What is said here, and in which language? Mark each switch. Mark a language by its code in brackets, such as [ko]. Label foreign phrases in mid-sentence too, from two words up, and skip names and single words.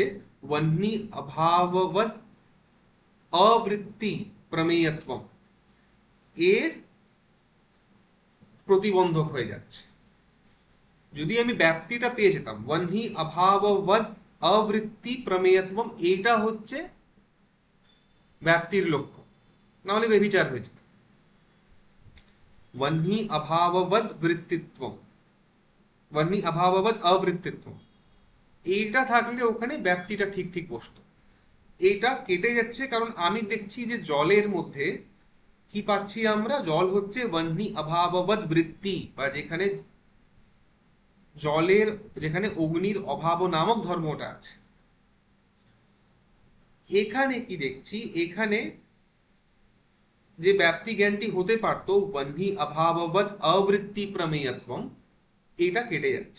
[sa] বহ্নি অভাববৎ অবৃত্তি প্রমেয়ত্বম [bn] এর প্রতিবন্ধক হয়ে যাচ্ছে। যদি আমি ব্যাপ্তিটা পেয়ে যেতাম, [sa] বহ্নি অভাববৎ অবৃত্তি প্রমেয়ত্বম, [bn] এটা হচ্ছে ব্যাপ্তির লক্ষ্য, নাহলে বেবিচার হয়ে যেত। [sa] वह्नि अभाववद वृत्तित्व, वह्नि अभाववद अवृत्तित्व, [bn] এইটা থাকলে ওখানে ব্যাপ্তিটা ঠিক ঠিক বসতো। এইটা কেটে যাচ্ছে, কারণ আমি দেখছি যে জলের মধ্যে কি পাচ্ছি আমরা? জল হচ্ছে [sa] वह्नि अभाववद वृत्ति, [bn] বা যেখানে জলের, যেখানে অগ্নির অভাব নামক ধর্মটা আছে। এখানে কি দেখছি? এখানে যে ব্যাপ্তি জ্ঞানটি হতে পারতো [sa] বহ্নি অভাববৎ অবৃত্তি প্রমেয়ত্বম, [bn] এটা কেটে যাচ্ছে।